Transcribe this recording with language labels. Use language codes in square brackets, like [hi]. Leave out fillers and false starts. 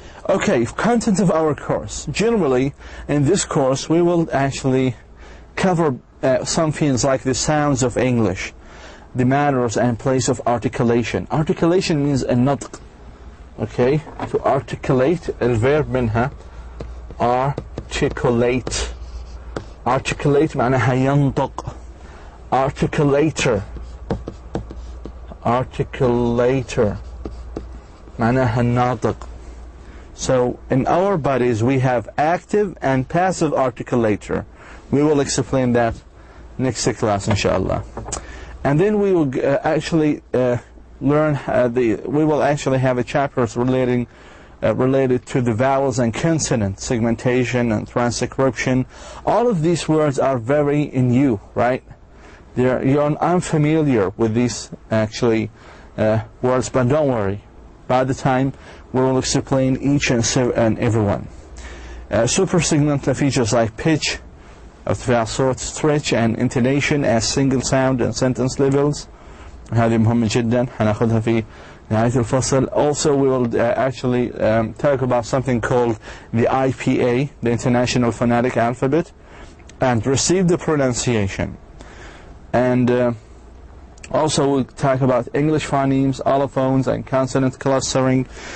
[en] Okay, content of our course. Generally, in this course, we will actually cover some things like the sounds of English, the manners and place of articulation. Articulation means a nutq. Okay, to articulate, [ar] الverb منها [en] articulate. [ar] Articulate معناها ينطق. [en] Articulator. [ar] Articulator معناها الناطق. [en] So in our bodies we have active and passive articulator. We will explain that next class inshallah. And then we will actually learn we will actually have a chapter related to the vowels and consonant segmentation and transcription. All of these words are very new, right? You're unfamiliar with these actually words, but don't worry. By the time we will explain each and every one. Supersegmental features like pitch, [ar] ارتفاع صوت, [en] stretch, and intonation as single sound and sentence levels. [ar] هذه مهمة جدا هناخدها في نهاية الفصل. [en] Also we will actually talk about something called the IPA, the International Phonetic Alphabet, and receive the pronunciation. And also we'll talk about English phonemes, allophones, and consonant clustering.